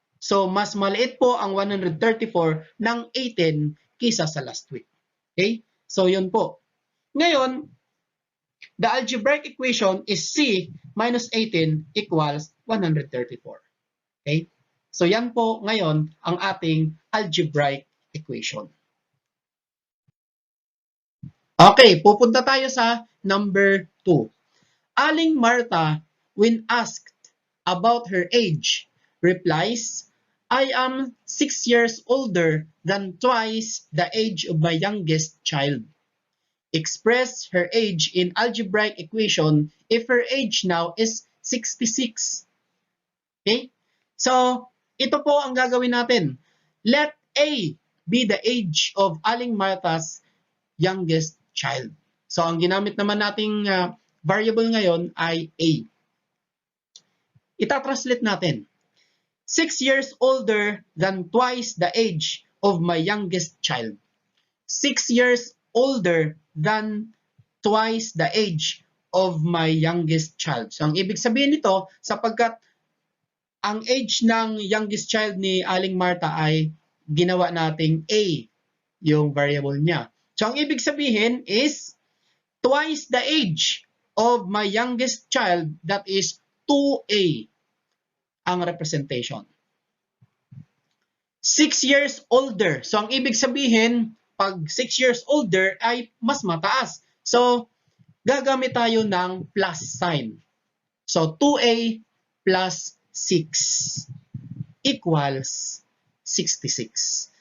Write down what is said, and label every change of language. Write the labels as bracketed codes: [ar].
[tl] So, mas maliit po ang 134 ng 18 kisa sa last week. Okay? So, yun po. Ngayon, [en] the algebraic equation is C minus 18 equals 134. Okay? [tl] So, yan po ngayon ang ating algebraic equation. [en] Okay, [tl] pupunta tayo sa number 2. [en] Aling Martha, when asked about her age, replies, I am 6 years older than twice the age of my youngest child. Express her age in algebraic equation if her age now is 66. Okay? [tl] So, ito po ang gagawin natin. [en] Let A be the age of Aling Martha's youngest child. [tl] So, ang ginamit naman nating variable ngayon ay A. Ita-translate natin. [en] 6 years older than twice the age of my youngest child. 6 years older than twice the age of my youngest child. [tl] So, ang ibig sabihin nito, sapagkat ang age ng [en] youngest child [tl] ni Aling Marta ay ginawa nating A, yung variable niya. [en] So, [tl] ang ibig sabihin [en] is twice the age of my youngest child, that is 2A ang representation. 6 years older. [tl] So, ang ibig sabihin, pag [en] 6 years older [tl] ay mas mataas. So, gagamit tayo ng plus sign. [en] So, 2A plus 6 equals 66.